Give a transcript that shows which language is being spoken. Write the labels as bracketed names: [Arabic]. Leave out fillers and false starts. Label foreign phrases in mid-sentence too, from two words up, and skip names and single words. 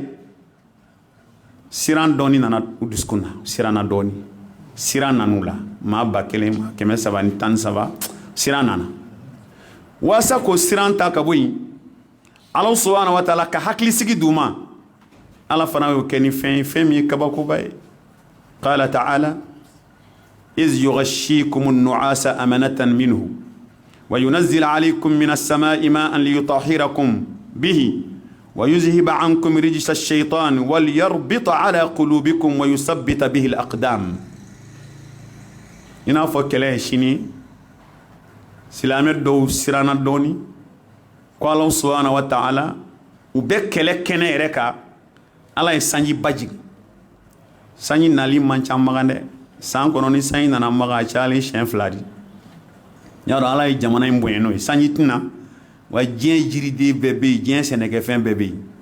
[Bambara] siran dɔɔni nana u dusukun na siranna dɔɔni siran nan'u la maa 1000 maa 313 siran nana waasa k'o siran ta ka bɔ yen Ala [Arabic] سبحانه وتعالى [Bambara] ka hakilisigi d'u ma Ala fana y'o kɛ ni fɛn min ye kabakoba ye [Arabic] قال تعالى إذ يغشيكم النعاس أمنة منه وينزل عليكم من السماء ماء ليطهركم به ويذهب عنكم رجز الشيطان وليربط على قلوبكم ويثبت به الأقدام [Bambara] ina fɔ kɛlɛ ye sini silamɛ dɔw siranna dɔɔni ko Ala [Arabic] سبحانه وتعالى [Bambara] u bɛ kɛlɛ kɛnɛ yɛrɛ kan Ala ye sanji ba jigin sanji nali man ca magan dɛ san kɔnɔ ni sanji nana magan a cayalen siɲɛ 2 di y'a dɔn Ala ye jamana in bonya n'o ye sanji tɛna wa diɲɛ jiriden bɛɛ bɛ yen diɲɛ sɛnɛkɛfɛn bɛɛ bɛ yen